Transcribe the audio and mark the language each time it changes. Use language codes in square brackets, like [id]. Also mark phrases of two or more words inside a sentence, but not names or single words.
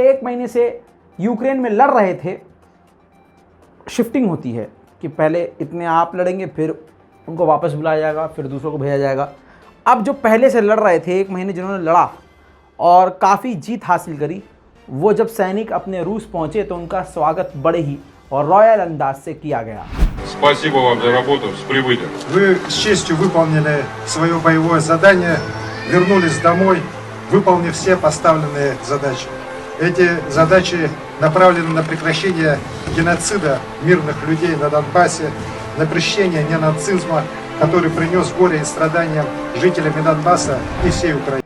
[hi] 1 महीने से यूक्रेन में लड़ रहे थे, शिफ्टिंग होती है कि पहले इतने आप लड़ेंगे, फिर उनको वापस बुलाया जाएगा, फिर दूसरों को भेजा जाएगा। अब जो पहले से लड़ रहे थे, 1 महीने जिन्होंने लड़ा और काफ़ी जीत हासिल करी, वो जब सैनिक अपने रूस पहुँचे तो उनका स्वागत बड़े ही और रॉयल अंदाज से किया गया। [ru] Спасибо вам за работу, с прибытием. Вы с честью выполнили свое боевое задание, вернулись домой, выполнив все поставленные задачи. Эти задачи направлены на прекращение геноцида мирных людей на Донбассе, на прекращение ненацизма, который принес горе и страдания жителям Донбасса и всей Украины.